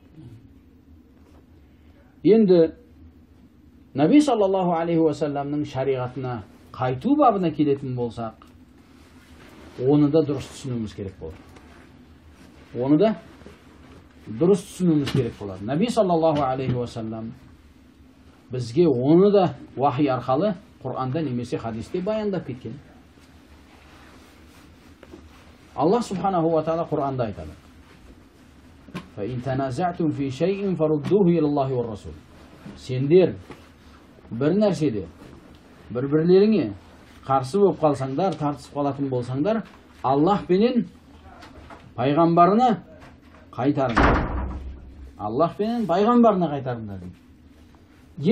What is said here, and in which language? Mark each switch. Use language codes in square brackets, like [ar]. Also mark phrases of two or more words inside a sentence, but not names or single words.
[kk] Енді Наби [ar] صلى الله عليه وسلم [kk] шариғатына қайту бабына келетін болсақ, оны да дұрыс түсінуіміз керек болады. Оны да дұрыс түсінуіміз керек болады. Наби [ar] صلى الله عليه وسلم [kk] бізге оны да вахи арқалы Құр'анда немесе хадисте баяндап кеткен. Аллах [ar] سبحانه وتعالى [kk] Құр'анда айтады: [ar] "فإن تنازعتم في شيء فردوه إلى الله والرسول." [kk] Сендер бір нәрседе бір-бірлеріңе қарсы болып қалсаңдар, тартысып қалатын болсаңдар, Аллах пенен пайғамбарына қайтарыңдар. Аллах пенен пайғамбарына қайтарыңдар дейді.